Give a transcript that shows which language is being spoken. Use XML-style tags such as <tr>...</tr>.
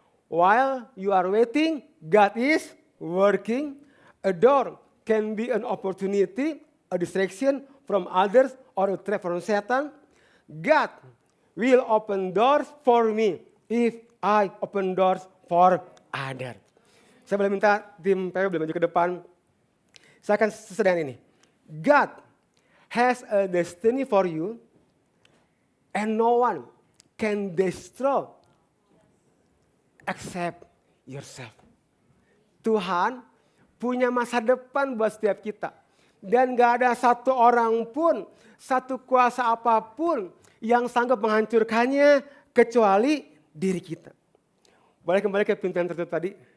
<en>While you are waiting, God is working. A door can be an opportunity, a distraction from others, or a trap from Satan. God will open doors for me if I open doors for others.</en> <id>Saya boleh minta tim PW boleh maju ke depan. Saya akan sedang ini.</id> <en>God has a destiny for you and no one can destroy except yourself.</en> <id>Tuhan punya masa depan buat setiap kita. Dan gak ada satu orang pun, satu kuasa apapun yang sanggup menghancurkannya kecuali diri kita. Boleh kembali ke pintu yang tertutup tadi.</id>